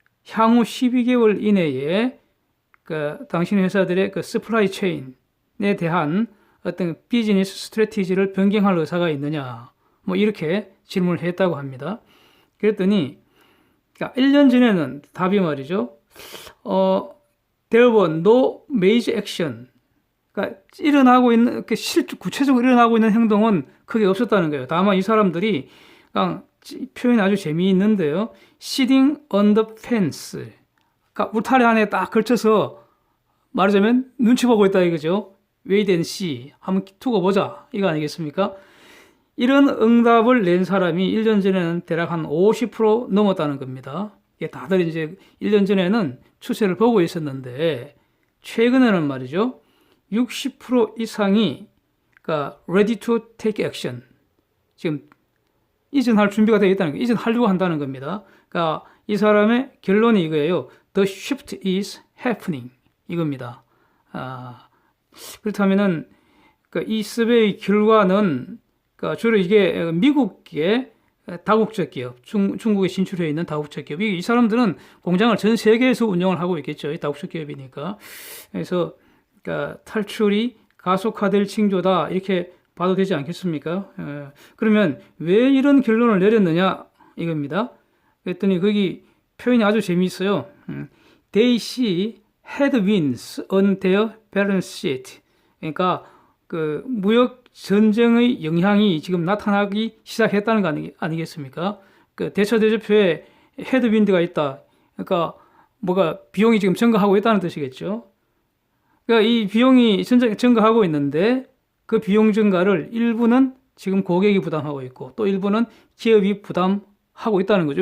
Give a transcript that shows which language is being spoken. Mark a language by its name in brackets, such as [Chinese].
[Korean] 향후 12개월 이내에 그 당신 회사들의 그 서플라이 체인에 대한 어떤 비즈니스 스트래티지를 변경할 의사가 있느냐 뭐 이렇게 질문을 했다고 합니다. 그랬더니 그러니까 1년 전에는 답이 말이죠. [English] There were no major action. [Korean] 그러니까 일어나고 있는 구체적으로 일어나고 있는 행동은 크게 없었다는 거예요. 다만 이 사람들이 그냥 표현이 아주 재미있는데요. [English] Sitting on the fence. [Korean] 그러니까 울타리 안에 딱 걸쳐서 말하자면 눈치 보고 있다 이거죠. [English] Wait and see. [Korean] 한번 두고 보자. 이거 아니겠습니까? 이런 응답을 낸 사람이 1년 전에는 대략 한 50% 넘었다는 겁니다. 다들 이제 1년 전에는 추세를 보고 있었는데 최근에는 말이죠. 60% 이상이 그러니까 [English] ready to take action. [Korean] 지금 이전할 준비가 되어 있다는 거, 이전하려고 한다는 겁니다. 그러니까 이 사람의 결론이 이거예요. [English] The shift is happening. [Korean] 이겁니다. 그렇다면은 이 서베이 결과는 그러니까 주로 이게 미국의 다국적 기업, 중국에 진출해 있는 다국적 기업. 이 사람들은 공장을 전 세계에서 운영을 하고 있겠죠. 이 다국적 기업이니까. 그래서 그러니까 탈출이 가속화될 징조다 이렇게 봐도 되지 않겠습니까? 그러면 왜 이런 결론을 내렸느냐 이겁니다. 그랬더니 거기 표현이 아주 재미있어요. [English] They see headwinds on their balance sheet. [Korean] 그러니까 그 무역 전쟁의 영향이 지금 나타나기 시작했다는 거 아니겠습니까? 그 대처대조표에 헤드윈드가 있다. 그러니까 뭐가 비용이 지금 증가하고 있다는 뜻이겠죠. 그러니까 이 비용이 증가하고 있는데 그 비용 증가를 일부는 지금 고객이 부담하고 있고 또 일부는 기업이 부담하고 있다는 거죠.